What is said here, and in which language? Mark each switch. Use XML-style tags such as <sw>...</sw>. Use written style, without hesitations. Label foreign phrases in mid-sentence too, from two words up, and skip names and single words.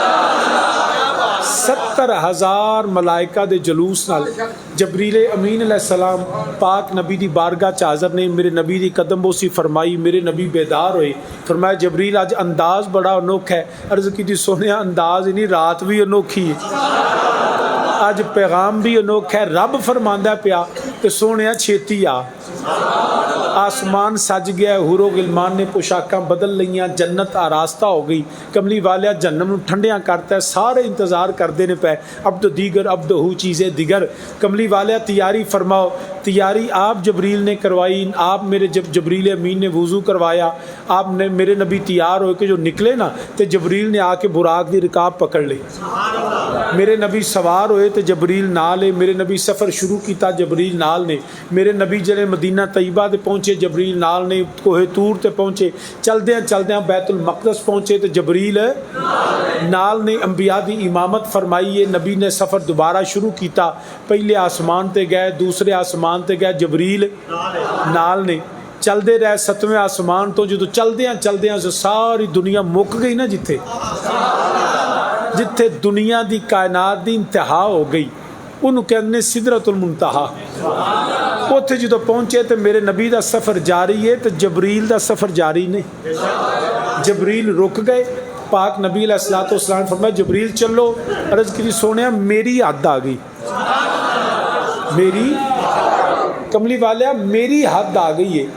<pa>70,000 ملائکہ دے جلوس نال جبریل امین</pa> <ar>علیہ السلام</ar> <pa>پاک نبی دی بارگاہ چ حاضر نے. میرے نبی دی قدم بوسی فرمائی, میرے نبی بیدار ہوئے. فرمایا جبریل اج انداز بڑا انوکھا ہے. عرض کی دی سونیا انداز ہی نہیں, رات بھی انوکھی ہے, اج پیغام بھی انوکھا ہے. رب فرماندا پیا کہ سونیا چھیتی آ. آسمان سج گیا, حور و غلمان نے پوشاکاں بدل لیاں, جنت آراستہ ہو گئی. کملی والیا جہنم نو ٹھنڈیاں کرتا ہے, سارے انتظار کرتے نے پے اب تو دیگر اب تو ہو چیزیں دیگر. کملی والیا تیاری فرماؤ. تیاری آپ جبریل نے کروائی. آپ میرے جبریل امین نے وضو کروایا, آپ نے میرے نبی تیار ہو کے جو نکلے نا تو جبریل نے آ کے براق دی رکاب پکڑ لی. میرے نبی سوار ہوئے تو جبریل نال ہے. میرے نبی سفر شروع کیتا جبریل نال نے. میرے نبی جلے مدینہ طیبہ دے پہنچے جبریل نال نے. کوہ طور تے پہنچے, چلدیاں چلدیاں بیت المقدس پہنچے تو جبریل نال نے. انبیاء دی امامت فرمائی ہے. نبی نے سفر دوبارہ شروع کیتا, پہلے آسمان تے گئے, دوسرے آسمان تے گئے, جبریل نال نے. چلدے رہے 7ویں آسمان تو جدو چلدیاں چلدیاں ساری دنیا مک گئی نا, جتھے دنیا دی کائنات دی انتہا ہو گئی انہوں کہنے سدرۃ المنتہا. اوتھے جدو پہنچے تو میرے نبی دا سفر جاری ہے تو جبریل دا سفر جاری نہیں. جبریل رک گئے. پاک نبی</pa> <ar>علیہ الصلوۃ والسلام</ar> <pa>فرمایا جبریل چلو. عرض کی سونیا میری حد آ گئی, میری کملی والیا میری حد آ گئی ہے.</pa>